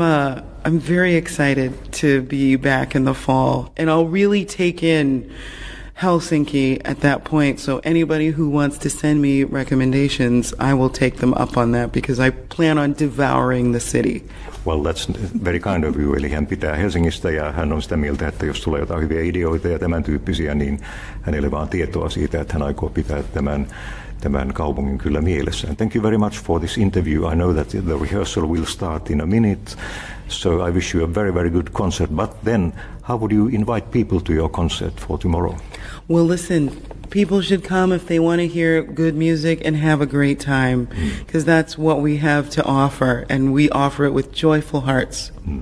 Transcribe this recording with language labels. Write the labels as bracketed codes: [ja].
[en] I'm very excited to be back in the fall, and I'll really take in Helsinki at that point. So anybody who wants to send me recommendations, I will take them up on that because I plan on devouring the city. Well, that's very kind of you. [fi] Eli hän pitää Helsingistä ja hän on sitä mieltä, että jos tulee jotain hyviä ideoita ja tämän tyyppisiä, niin hänelle vaan tietoa siitä, että hän aikoo pitää tämän kaupungin kyllä mielessään. [en] Thank you very much for this interview. I know that the rehearsal will start in a minute, so I wish you a very, very good concert. But then, how would you invite people to your concert for tomorrow? Well, listen, people should come if they want to hear good music and have a great time, because that's what we have to offer, and we offer it with joyful hearts.